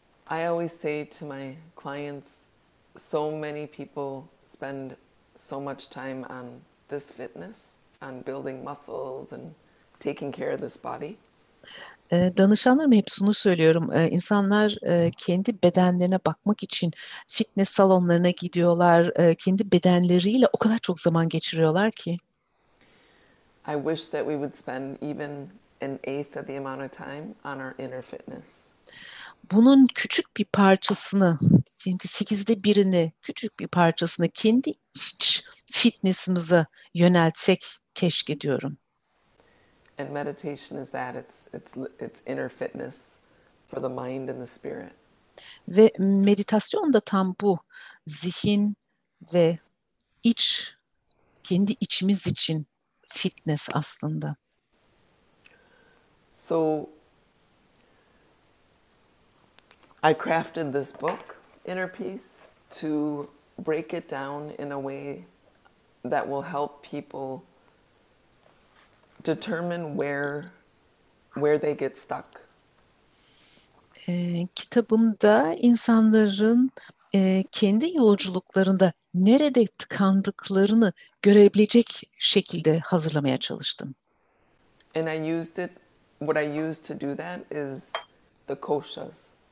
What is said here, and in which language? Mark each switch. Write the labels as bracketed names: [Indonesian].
[English] I always say to my clients, so many people spend so much time on this fitness, on building muscles and taking care of this body. [Turkish] Danışanlarıma hep şunu söylüyorum. İnsanlar kendi bedenlerine bakmak için fitness salonlarına gidiyorlar. Kendi bedenleriyle o kadar çok zaman geçiriyorlar ki. [English] I wish that we would spend even an eighth of the amount of time on our inner fitness. [Turkish] Bunun küçük bir parçasını, çünkü 1/8'ini, küçük bir parçasını kendi iç fitness'ımıza yöneltsek keşke diyorum. [English] And meditation is that. It's inner fitness for the mind and the spirit. [Turkish] Ve meditasyon da tam bu. Zihin ve kendi içimiz için fitness aslında. [English] So I crafted this book, Inner Peace, to break it down in a way that will help people determine where they get stuck. [Turkish] Kitabımda insanların kendi yolculuklarında nerede tıkandıklarını görebilecek şekilde hazırlamaya çalıştım. [English] And what I used to do that is the koshas.